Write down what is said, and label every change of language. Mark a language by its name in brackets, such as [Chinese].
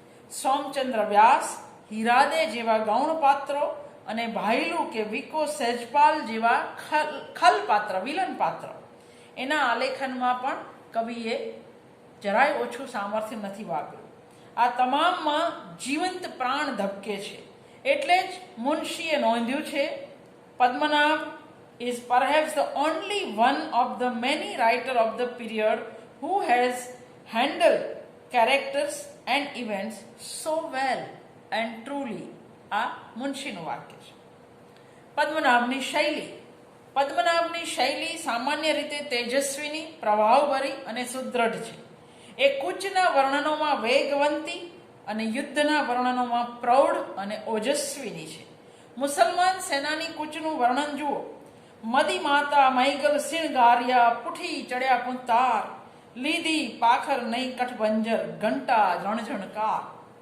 [Gujarati] સોમચંદ્ર વ્યાસ, હીરાદે જેવા ગૌણ પાત્રો અને ભાઈલુ કે વિકો સેજપાલ જેવા ખલ પાત્ર, વિલન પાત્ર, એના આલેખનમાં પણ કવિએ જરાય ઓછું સામર્થ્ય નથી વાપર્યું. આ તમામમાં જીવંત પ્રાણ ધબકે છે. એટલે જ મુનશીએ નોંધ્યું છે, Padmanabh [English] is perhaps the only one of the many writers of the period who has handled characters and events so well and truly. [Gujarati] આ મુનશીનું વાક્ય છે. પદ્મનાભની શૈલી. પદ્મનાભની શૈલી સામાન્ય રીતે તેજસ્વીની, પ્રભાવભરી અને સુદ્રઢ છે. એ કૂચના વર્ણનોમાં વેગવંતી અને યુદ્ધના વર્ણનોમાં પ્રૌઢ અને ઓજસ્વીની છે. મુસલમાન સેનાની કૂચનું વર્ણન જુઓ. મદી માતા મૈગલ શિણગાર્યા, પુઠી ચડ્યા કુંતાર, લીધી પાખર નહીં કઠબંજર, ઘંટા રણઝણકાર.